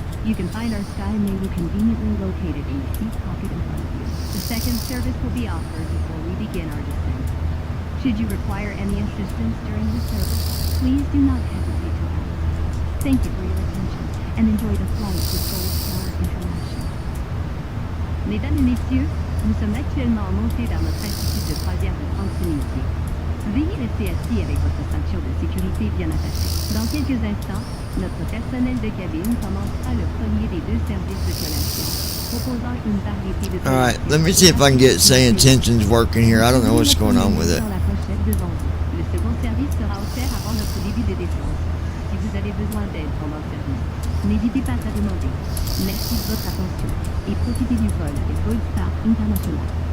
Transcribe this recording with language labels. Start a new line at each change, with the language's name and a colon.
English: You can find our sky menu conveniently located in the seat pocket in front of you. The second service will be offered before we begin our descent. Should you require any assistance during the service, please do not hesitate to ask. Thank you for your attention and enjoy the flight with Gold Star International.
French: Mesdames et messieurs, nous sommes actuellement en montée vers notre altitude de croisière de tranquillité. Veuillez rester assis avec votre ceinture de sécurité bien attachée. Dans quelques instants, notre personnel de cabine commencera le premier des 2 services de collation, proposant une variété de...
English: Alright, let me see if I can get say intentions working here. I don't know what's going on with it.
French: Dans la pochette devant vous. Le second service sera offert avant notre début de descente. Si vous avez besoin d'aide pendant le service, n'hésitez pas à demander. Merci de votre attention et profitez du vol avec Gold Star International.